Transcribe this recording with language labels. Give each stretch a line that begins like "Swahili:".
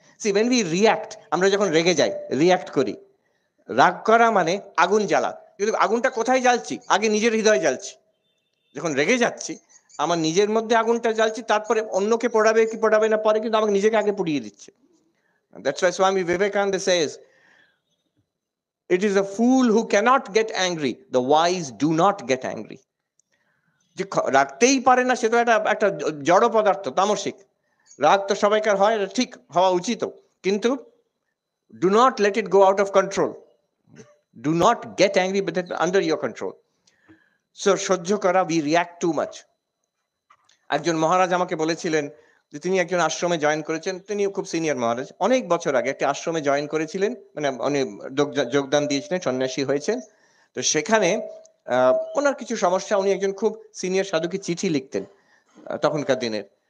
Bangla: C
English: when we react,
Bangla: আমরা যখন রেগে যাই, রিয়াক্ট করি, রাগ করা মানে আগুন জ্বালা, কিন্তু আগুনটা কোথায় জ্বালছি? আগে নিজের হৃদয় জ্বালছি। যখন রেগে যাচ্ছি, আমার নিজের মধ্যে আগুনটা জ্বালছি, তারপরে অন্যকে পোড়াবে কি পোড়াবে না পরে, কিন্তু আমাকে নিজেকে আগে পুড়িয়ে দিচ্ছে।
English: That's why Swami Vivekananda says, it is a fool who cannot get angry, the wise do not get angry.
Bangla: যে রাখতেই পারে না, সে তো একটা জড় পদার্থ, তামসিক। রাগ তো সবাইকার হয়, ঠিক হওয়া উচিত, কিন্তু
English: do not let it go out of control, do not get angry, but under your control. So
Bangla: সহ্য করা,
English: We react too much.
Bangla: একজন মহারাজ আমাকে বলেছিলেন যে তিনি একজন আশ্রমে জয়েন করেছেন, তিনি খুব সিনিয়র মহারাজ, অনেক বছর আগে একটা আশ্রমে জয়েন করেছিলেন, মানে উনি যোগদান দিয়েছিলেন, সন্ন্যাসী হয়েছেন। তো সেখানে ওনার কিছু সমস্যা, উনি একজন খুব সিনিয়র সাধুকে চিঠি লিখতেন তখনকার দিনের।